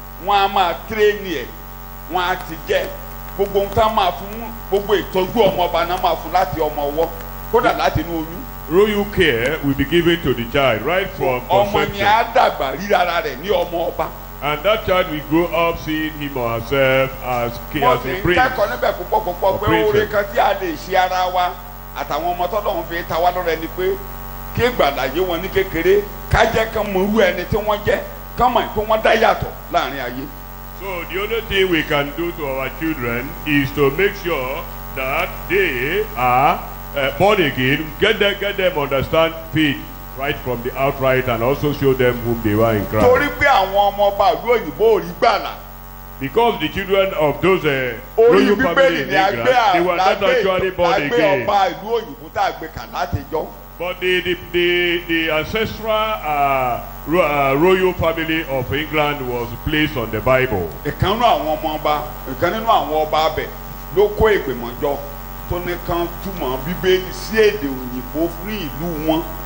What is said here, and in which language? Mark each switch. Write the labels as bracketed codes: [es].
[yo] wọ́n á máa tírénì ẹ̀, wọ́n á ti jẹ́ gbogbo nǹkan máa fún gbogbo ìtọ́jú ọmọ ọba náà máa fún láti ọmọ ọwọ́ kódà láti inú oyún. [en] Royal care will be given to the child right from conception. [yo] Ọmọ ni á dàgbà ríra rẹ̀ ní ọmọ ọba. [en] And that child will grow up seeing him or herself as king, as a prince. [yo] Mo ti ń kẹ́kọ̀ọ́ níbẹ̀ púpọ̀ pé oore kan tí a lè ṣe ara wa àtàwọn ọmọ tọ́lọ́run fi ta wá lọ́rẹ ni pé kí ìgbàláyé wọn ní kékeré ká jẹ́ kán mọ irú ẹni tí wọ́n jẹ́ kán mọ̀ pé wọ́n dá yàtọ̀ láàrin ayé. [en] So the only thing we can do to our children is to make sure that they are born again, get them understand faith right from the outright, and also show them whom they were in Christ. [yo] Torí pé àwọn ọmọ ọba ìlú òyìnbó ò rí gbàlà. [en] Because the children of those royal family in England, they were not actually born again. [yo] Ọba ìlú òyìnbó tá a gbé kà látijọ́. [en] But the ancestral royal family of England was placed on the Bible. [yo] Ìkan nínú àwọn ọba abẹ ló kó ìgbìmọ̀ jọ tó ní kan túmọ̀ Bíbélì sí èdè òyìnbó fún ìlú wọn.